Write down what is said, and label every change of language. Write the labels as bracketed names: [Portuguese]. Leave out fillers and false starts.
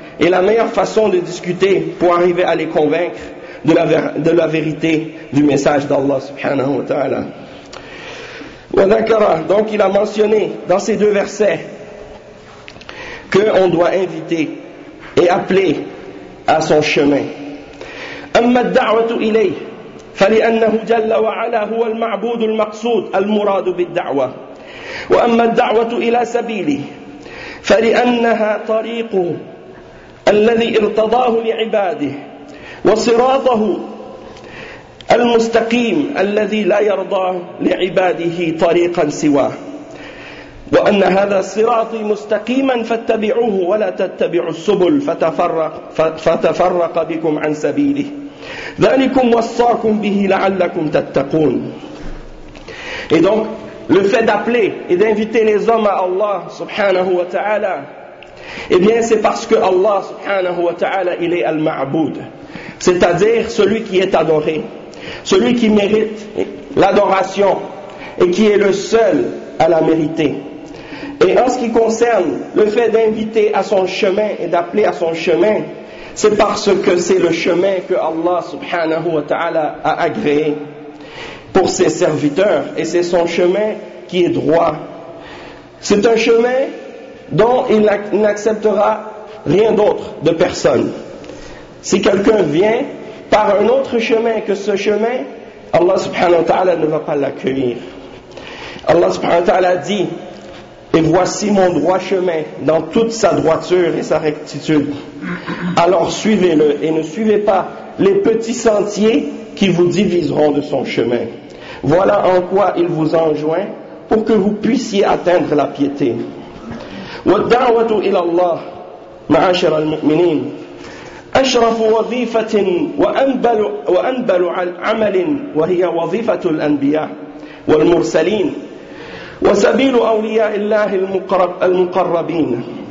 [French] Et la meilleure façon de discuter pour arriver à les convaincre de la vérité du message d'Allah subhanahu wa ta'ala. Donc il a mentionné dans ces deux versets qu'on doit inviter et appeler à son chemin. [Arabic] Amma ad-da'wah ilayhi فلأنه جل وعلا هو المعبود المقصود المراد بالدعوة وأما الدعوة إلى سبيله فلأنها طريقه الذي ارتضاه لعباده وصراطه المستقيم الذي لا يرضى لعباده طريقا سواه وأن هذا صراطي مستقيما فاتبعوه ولا تتبعوا السبل فتفرق بكم عن سبيله [French] Et donc, le fait d'appeler et d'inviter les hommes à Allah subhanahu wa ta'ala, eh bien, c'est parce que Allah subhanahu wa ta'ala, il est al-ma'boud. C'est-à-dire celui qui est adoré, celui qui mérite l'adoration et qui est le seul à la mériter. Et en ce qui concerne le fait d'inviter à son chemin et d'appeler à son chemin, c'est parce que c'est le chemin que Allah subhanahu wa ta'ala a agréé pour ses serviteurs. Et c'est son chemin qui est droit. C'est un chemin dont il n'acceptera rien d'autre de personne. Si quelqu'un vient par un autre chemin que ce chemin, Allah subhanahu wa ta'ala ne va pas l'accueillir. Allah subhanahu wa ta'ala dit, et voici mon droit chemin dans toute sa droiture et sa rectitude. Alors suivez-le et ne suivez pas les petits sentiers qui vous diviseront de son chemin. Voilà en quoi il vous enjoint pour que vous puissiez atteindre la piété. [Arabic] وَالدَّعْوَةُ إِلَى اللَّهِ مَعَاشِرَ الْمُؤْمِنِينَ أَشْرَفُ وَظِيفَةٍ وَأَنْبَلُ عَمَلٍ وَهِيَ وَظِيفَةُ الْأَنْبِيَاءِ وَالْمُرْسَلِينَ وسبيل أولياء الله المقربين